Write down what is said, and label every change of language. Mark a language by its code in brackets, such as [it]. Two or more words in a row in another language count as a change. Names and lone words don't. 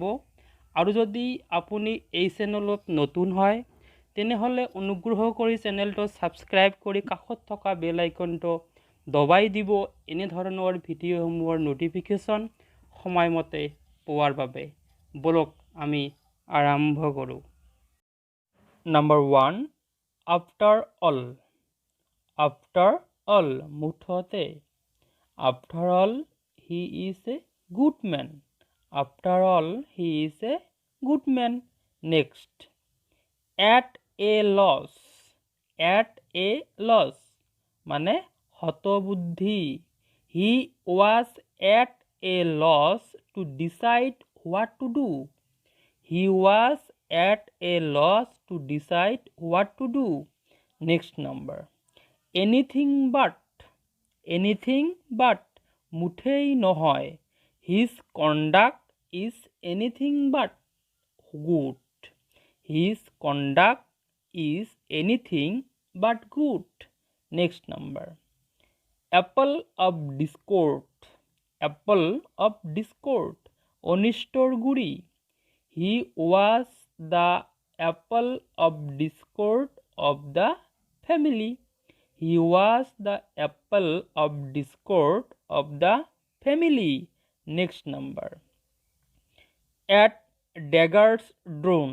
[as] আৰু যদি আপুনি এই চেনেলত নতুন হয় তেনেহলে অনুগ্ৰহ কৰি চেনেলটো সাবস্ক্ৰাইব কৰি কাষত থকা [en] bell iconটো [as] দবাই দিব এনে ধৰণৰ ভিডিঅ'সমূহৰ নটিফিকেশ্যন সময়মতে পোৱাৰ বাবে। বলক আমি আৰম্ভ কৰোঁ। [en] number 1, after all. after all [as] মুঠতে। [en] after all he is a good man. After all, he is a good man. Next, at a loss. At a loss [as] মানে হতবুদ্ধি। [en] He was at a loss to decide what to do. He was at a loss to decide what to do. Next number, anything but. Anything but [as] মুঠেই নহয়। [en] His conduct is anything but good. His conduct is anything but good. Next number, apple of discord. Apple of discord [as] অনিষ্টৰ গুৰি। [en] He was the apple of discord of the family. He was the apple of discord of the family. Next number, at daggers drawn.